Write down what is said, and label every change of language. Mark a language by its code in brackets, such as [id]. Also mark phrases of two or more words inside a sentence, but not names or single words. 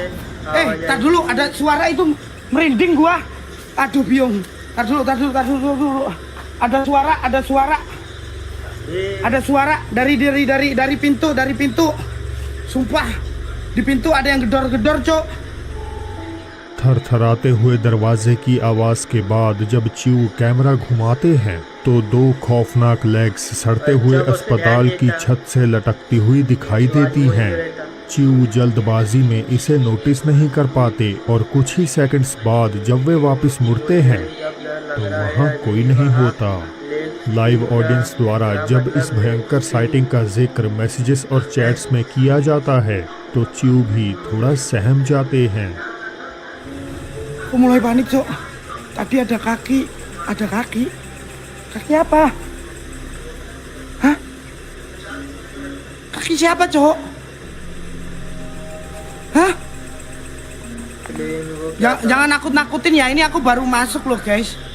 [id] Tar dulu ada suara itu merinding gua. Aduh biung. Tar dulu. Ada suara dari pintu. Sumpah di pintu ada yang gedor-gedor, Cok. [hi] थरथराते हुए दरवाजे की आवाज के बाद जब च्यू कैमरा घुमाते हैं तो दो खौफनाक लेग्स सड़ते हुए अस्पताल की छत से लटकती हुई दिखाई देती हैं। च्यू जल्दबाजी में इसे नोटिस नहीं कर पाते, और कुछ ही सेकंड्स बाद जब वे वापस मुड़ते हैं तो वहाँ कोई नहीं होता। लाइव ऑडियंस द्वारा जब इस भयंकर साइटिंग का जिक्र मैसेजेस और चैट्स में किया जाता है तो च्यू भी थोड़ा सहम जाते हैं। [id] Aku mulai panik, Cok. Tadi ada kaki. Kaki apa? Hah? Kaki siapa, Cok? Hah? Jangan nakut-nakutin ya, ini aku baru masuk loh guys.